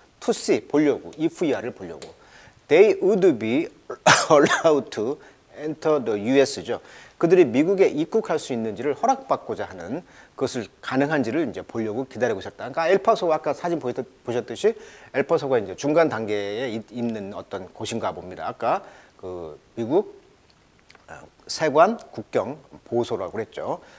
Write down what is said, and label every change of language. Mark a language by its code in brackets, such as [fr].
[en] To see, [ko] 보려고, 이프야를 보려고. [en] They would be allowed to enter the US죠. [ko] 그들이 미국에 입국할 수 있는지를 허락받고자 하는 그것을 가능한지를 이제 보려고 기다리고 있었다. 그러니까 엘파소가 아까 사진 보셨듯이 엘파소가 이제 중간 단계에 있는 어떤 곳인가 봅니다. 아까 그 미국 세관 국경 보호소라고 그랬죠.